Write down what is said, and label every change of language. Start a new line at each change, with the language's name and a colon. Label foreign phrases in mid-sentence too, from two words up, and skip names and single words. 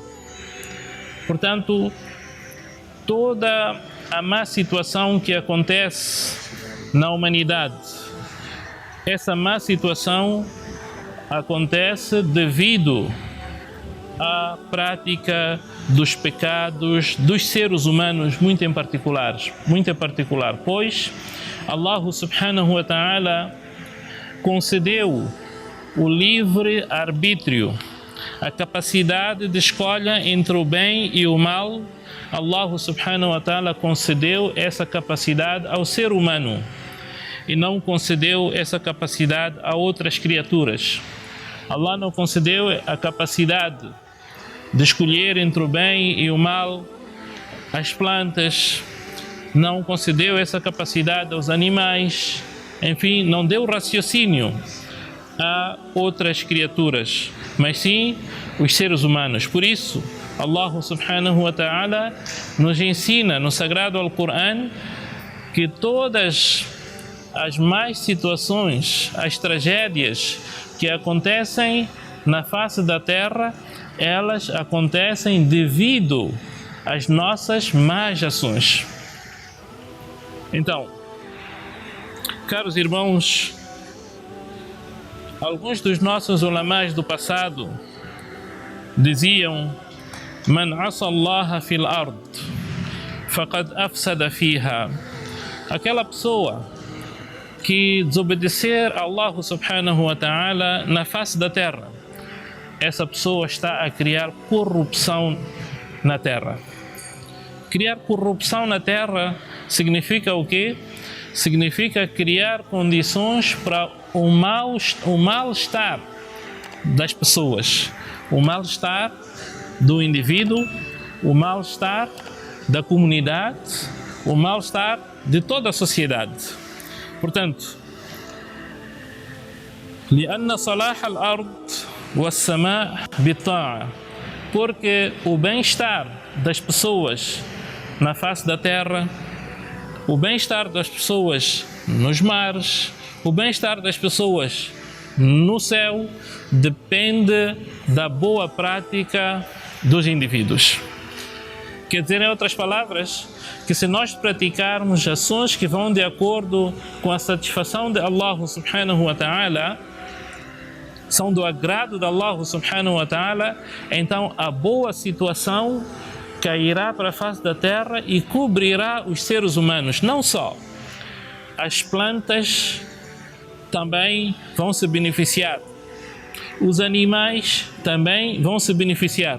Portuguese: Portanto, toda a má situação que acontece na humanidade, essa má situação acontece devido à prática dos pecados dos seres humanos, muito em particular, pois Allah
Arabic: سبحانه وتعالى
Portuguese: concedeu o livre arbítrio, a capacidade de escolha entre o bem e o mal. Allah
Arabic: سبحانه وتعالى
Portuguese: concedeu essa capacidade ao ser humano e não concedeu essa capacidade a outras criaturas. Allah não concedeu a capacidade de escolher entre o bem e o mal às plantas, não concedeu essa capacidade aos animais, enfim, não deu raciocínio a outras criaturas, mas sim os seres humanos. Por isso, Allah
Arabic: سبحانه وتعالى
Portuguese: nos ensina no Sagrado Alcorão que todas as más situações, as tragédias que acontecem na face da terra, elas acontecem devido às nossas más ações. Então, caros irmãos, alguns dos nossos ulamás do passado diziam:
Arabic: من عصى الله في الأرض فقد أفسد فيها.
Portuguese: Aquela pessoa que desobedecer a Allah
Arabic: سبحانه وتعالى
Portuguese: na face da terra, essa pessoa está a criar corrupção na terra. Criar corrupção na terra significa o quê? Significa criar condições para o mal-estar das pessoas, o mal-estar do indivíduo, o mal-estar da comunidade, o mal-estar de toda a sociedade. Portanto,
Arabic: لأن صلاح الأرض والسماء بالطاعة,
Portuguese: porque o bem-estar das pessoas na face da terra, o bem-estar das pessoas nos mares, o bem-estar das pessoas no céu depende da boa prática dos indivíduos. Quer dizer, em outras palavras, que se nós praticarmos ações que vão de acordo com a satisfação de Allah
Arabic: سبحانه وتعالى,
Portuguese: são do agrado de Allah
Arabic: سبحانه وتعالى,
Portuguese: então a boa situação cairá para a face da terra e cobrirá os seres humanos. Não só, as plantas também vão se beneficiar, os animais também vão se beneficiar.